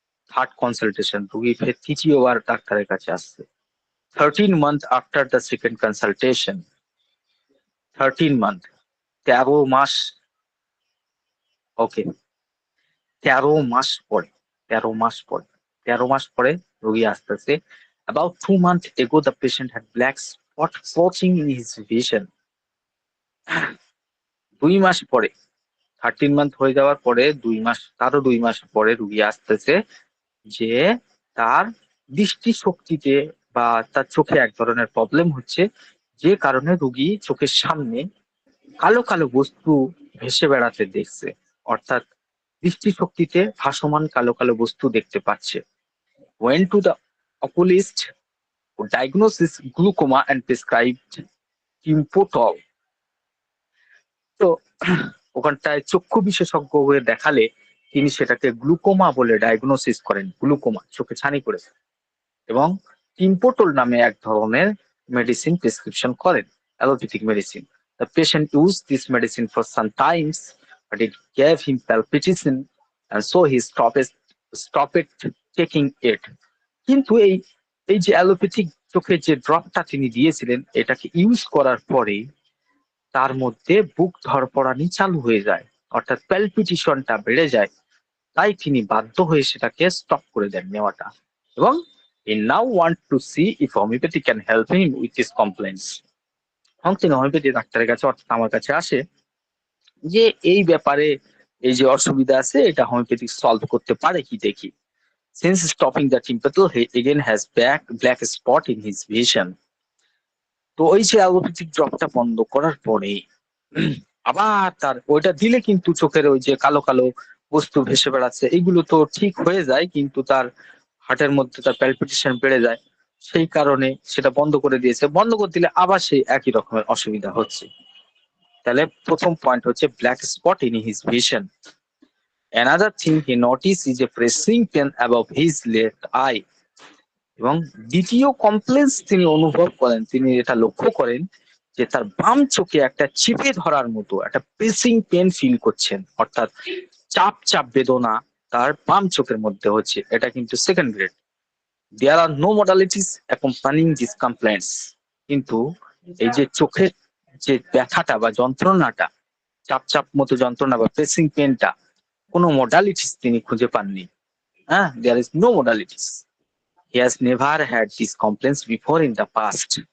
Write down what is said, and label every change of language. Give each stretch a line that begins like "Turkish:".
Bangla: Third consultation, রোগী ফের তৃতীয়বার ডাক্তারের কাছে আসছে
English: 13 months after the second consultation, 13 months,
Bangla: 13 মাস, ওকে 13 মাস পরে, 13 মাস পরে রোগী আসতেছে।
English: About 2 months ago, the patient had black spot floating in his vision.
Bangla: 2 মাস পরে, 13 মান্থ হয়ে যাওয়ার পরে 2 মাস, তারও 2 মাস পরে রোগী আসতেছে যে তার দৃষ্টি শক্তিতে বা তার চোখে এক ধরনের প্রবলেম হচ্ছে, যে কারণে রোগী চোখের সামনে কালো কালো বস্তু ভেসে বেড়াতে দেখছে, অর্থাৎ দৃষ্টিশক্তিতে ভাসমান কালো কালো বস্তু দেখতে পাচ্ছে।
English: Went to the oculist who diagnosed glaucoma and prescribed Timpotol.
Bangla: তো ওখানটায় চক্ষু বিশেষজ্ঞ হয়ে দেখালে তিনি সেটাকে গ্লুকোমা বলে ডায়াগনোসিস করেন, গ্লুকোমা, চোখে ছানি পড়েছে, এবং টিম্পোটল নামে এক ধরনের মেডিসিন প্রেসক্রিপশন করেন, allopathic medicine.
English: The patient used this medicine for some times, but it gave him palpitation, and so he stopped taking it.
Bangla: কিন্তু এই এই যে অ্যালোপ্যাথিক চোখের যে ড্রপটা তিনি দিয়েছিলেন, এটাকে ইউজ করার পরে তার মধ্যে বুক ধড়ফড়ানি চালু হয়ে যায়, অর্থাৎ প্যালপিটেশনটা বেড়ে যায়। তাই তিনি বাধ্য হয়ে সেটাকে স্টপ করে দেন নেওয়াটা, এবং
English: he now want to see if homeopathy can help him with his complaints.
Bangla: এবং তিনি হোমিওপ্যাথি ডাক্তারের কাছে, অর্থাৎ আমার কাছে আসে, যে এই ব্যাপারে এই যে অসুবিধা আছে এটা হোমিওপ্যাথি সলভ করতে পারে কি দেখি।
English: Since stopping the Timpotol, he again has black spot in his vision.
Bangla: তো ওই যে অ্যালোপ্যাথিক ড্রপটা বন্ধ করার পরে আবার তার ওইটা দিলে কিন্তু চোখের ওই যে কালো কালো বস্তু ভেসে বেড়াচ্ছে এগুলো তো ঠিক হয়ে যায়, কিন্তু তার হার্টের মধ্যে তার প্যালপিটেশন বেড়ে যায়, সেই কারণে সেটা বন্ধ করে দিয়েছে। বন্ধ করে দিলে আবার সেই একই রকমের অসুবিধা হচ্ছে। তাহলে প্রথম পয়েন্ট হচ্ছে
English: Black spot in his vision. Another thing he noticed is a pressing pain above his left eye.
Bangla: এবং দ্বিতীয় কমপ্লেন্স তিনি অনুভব করেন, তিনি এটা লক্ষ্য করেন যে তার বাম চোখে একটা চিপে ধরার মতো একটা প্রেসিং পেন ফিল করছেন, অর্থাৎ চাপ চাপ বেদনা তার বাম চোখের মধ্যে হচ্ছে। এটা কিন্তু second grade.
English: There are no modalities accompanying these complaints.
Bangla: কিন্তু এই যে চোখের যে ব্যথাটা বা যন্ত্রণাটা, চাপ চাপ মতো যন্ত্রণা বা প্রেসিং পেনটা, কোনো মডালিটিস তিনি খুঁজে পাননি।
English: হ্যাঁ, there is no modalities. He has never had these complaints before in the past.